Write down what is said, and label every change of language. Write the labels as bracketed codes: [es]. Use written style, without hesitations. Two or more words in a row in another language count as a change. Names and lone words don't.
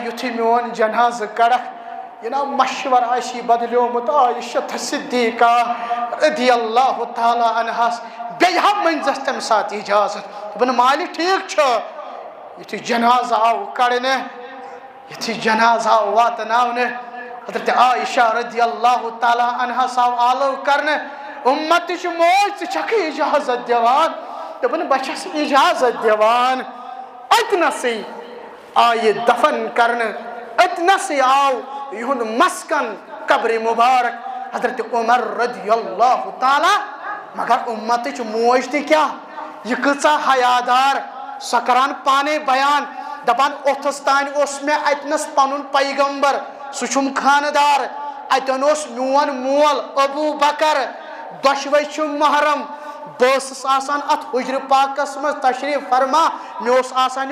[ks] یُتھُے میون جنازٕ کڑکھ یہ نا مشور آسی بدلیومُت عایشہ صدیقہ رضی اللہ تعالیٰ عنہس بیٚیہِ ہا مٔنزس تمہِ ساتہٕ اجازت دوٚپُن مالہِ ٹھیٖک چھُ یُتھُے جنازٕ آو کڑنہٕ یُتھُے جنازٕ آو واتناونہٕ حضرت عایشہ رضی اللہ تعالیٰ عنہس آو آلو کرنہٕ اُمتٕچ موج ژٕ چھکھٕ اجازت دِوان دوٚپُن بہٕ چھس اجازت دِوان أتنسٕے آیہِ دفن کرنہٕ أتنسٕے آو یہُنٛد مسکن قبر مبارک حضرت عمر رضی اللہ تعالیٰ مگر اُمتٕچ موج تہِ کیٛاہ یہِ کۭژاہ حیادار سۄ کران پانے بیان دپان اوٚتھس تانۍ اوس مےٚ اتنس پنُن پیغمبر سُہ چھُم خاندار اتٮ۪ن اوس میون مول ابوٗ بکر دۄشوے چھِ محرم بہٕ ٲسٕس آسان اتھ حجرِ پاکس منٛز تشریٖف فرما مےٚ اوس آسان